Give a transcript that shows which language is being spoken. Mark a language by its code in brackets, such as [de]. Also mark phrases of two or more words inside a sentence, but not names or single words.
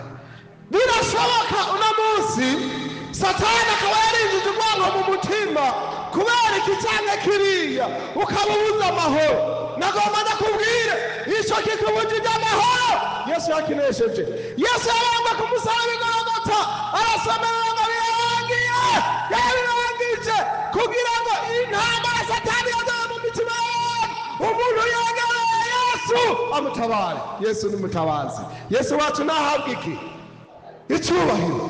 [rn] Birashoboka uno munsi Satani akaba yarinjije urwango mu mutima kubera iki canke kiriya, ukabubuza amahoro. Nagomba ndakubwire ico kikubujije amahoro Yesu yakinesheje. Yesu yabambwe ku musaraba i Golgota, arasemerera ngo yarabirangije kugira ngo intambara Satani yazanye mu mitima y'abantu umuntu yegereye Yesu dutabare. [rw] Yesu ni mutabazi. Yesu wacu nahabwa iki? Icyubahiro.